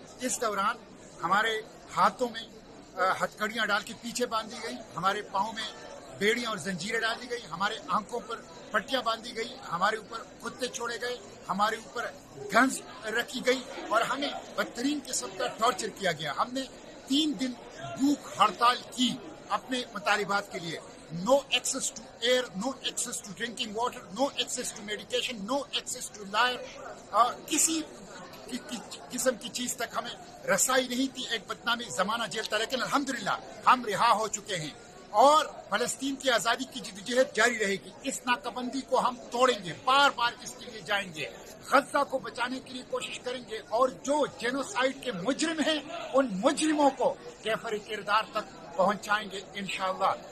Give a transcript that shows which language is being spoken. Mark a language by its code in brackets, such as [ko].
[ur] اس دوران ہمارے ہاتھوں میں ہتھکڑیاں ڈال کے پیچھے باندھی گئی, ہمارے پاؤں میں بیڑیاں اور زنجیریں ڈالی گئی, ہمارے آنکھوں پر پٹیاں باندھی گئی, ہمارے اوپر کتے چھوڑے گئے, ہمارے اوپر گنز رکھی گئی اور ہمیں بدترین قسم کا ٹارچر کیا گیا. ہم نے 3 دن بھوک ہڑتال کی اپنے مطالبات کے لیے. [en] No access to air, no access to drinking water, no access to medication, no access to life. [ur] کسی قسم کی چیز تک ہمیں رسائی نہیں تھی. ایک بدنامی زمانہ جیل تھا, لیکن الحمدللہ ہم رہا ہو چکے ہیں اور فلسطین کی آزادی کی جدوجہد جاری رہے گی. اس ناکہ کو ہم توڑیں گے, بار بار اس کے لیے جائیں گے, غزہ کو بچانے کے لیے کوشش کریں گے اور جو جینوسائیڈ کے مجرم ہیں ان مجرموں کو کیفر کردار تک پہنچائیں گے انشاءاللہ.